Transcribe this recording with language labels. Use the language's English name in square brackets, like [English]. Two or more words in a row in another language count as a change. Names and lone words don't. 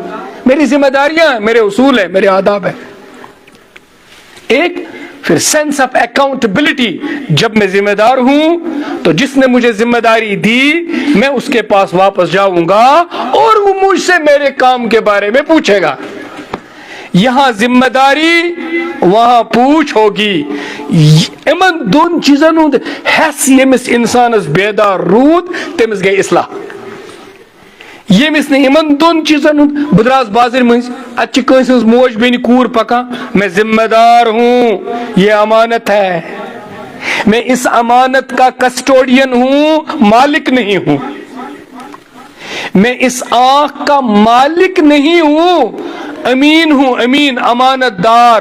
[Urdu] میری ذمہ داریاں ہیں, میرے اصول ہیں, میرے آداب ہیں. ایک پھر [English] sense of accountability, [Urdu] جب میں ذمہ دار ہوں تو جس نے مجھے ذمہ داری دی میں اس کے پاس واپس جاؤں گا اور وہ مجھ سے میرے کام کے بارے میں پوچھے گا. یہاں ذمہ داری, وہاں پوچھ ہوگی. [Kashmiri] یمن دون چیزن ہند ہس یمس انسانس بیدار رود تمس گئی اصلاح. یمس نمن دون چیزن ہند بدراس بازر مز اتہ کنس موج بین کور پکان, [Urdu] میں ذمہ دار ہوں, یہ امانت ہے, میں اس امانت کا کسٹوڈین ہوں, مالک نہیں ہوں. میں اس آنکھ کا مالک نہیں ہوں, امین ہوں, امین امانت دار.